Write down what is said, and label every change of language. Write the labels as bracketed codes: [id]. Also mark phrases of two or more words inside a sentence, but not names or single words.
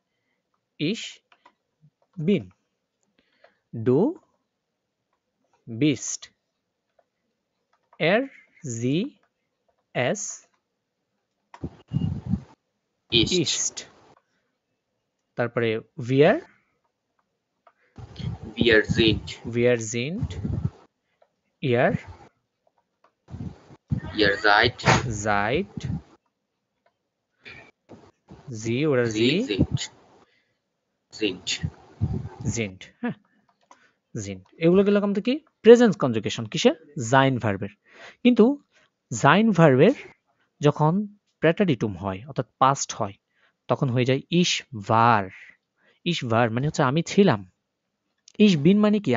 [de] ich bin. du bist, er sie es Ist, ইস্ট। তারপরে wir wir sind, wir sind, ihr ihr seid, seid, sie oder sie sie sind. sind, [bn] হ্যাঁ, sind। এগুলো গেল আমাদের কি? [de] Präsens Konjugation [bn] কিসের? জাইন ভার্বের। কিন্তু জাইন ভার্বের যখন প্রেটারিটুম হয়, অর্থাৎ পাস্ট হয়, তখন হয়ে যায় [de] ich war. ich war [bn] মানে হচ্ছে আমি ছিলাম। [de] ich bin [bn] মানে কি?